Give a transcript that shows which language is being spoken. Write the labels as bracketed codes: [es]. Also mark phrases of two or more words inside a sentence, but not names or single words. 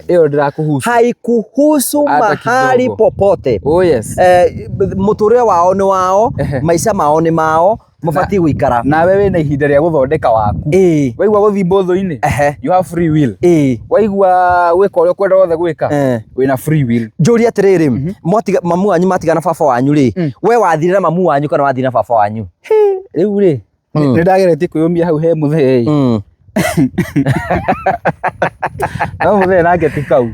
[ki] iyo ndirakuhusu [sw] haikuhusu mahali popote [ki] muturire wao ni wao maisha mao ni mao mufati guikara nawe wina ihinda ria guthondeka waku waigua guthii mbuthu-ini [en] you have free will [ki] waigua gwika uria ukwenda wothe gwika wina [en] free will [ki] njuri atiriri mamu wanyu matigana baba wanyu ri we wathire na mamu wanyu kana wathire na baba wanyu riu ri ni ndageretie kwiyumia hau he muthee no muthee nake ti kau